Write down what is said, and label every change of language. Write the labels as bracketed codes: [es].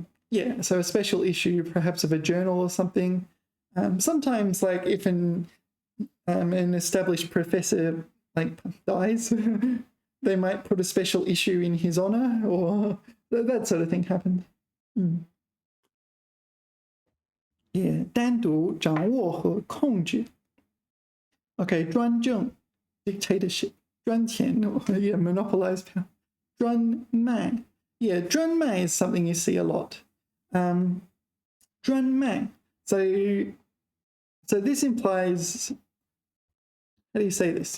[en] Yeah, so a special issue, perhaps of a journal or something. Sometimes, like if an established professor like dies, they might put a special issue in his honor, or that sort of thing happens. [zh] Yeah, 单独掌握和控制. [en] Okay, 专政, dictatorship. 专钱, yeah, monopolize power. 专卖. Yeah, 专卖 is something you see a lot. [zh] 专卖. [en] So this implies, how do you say this?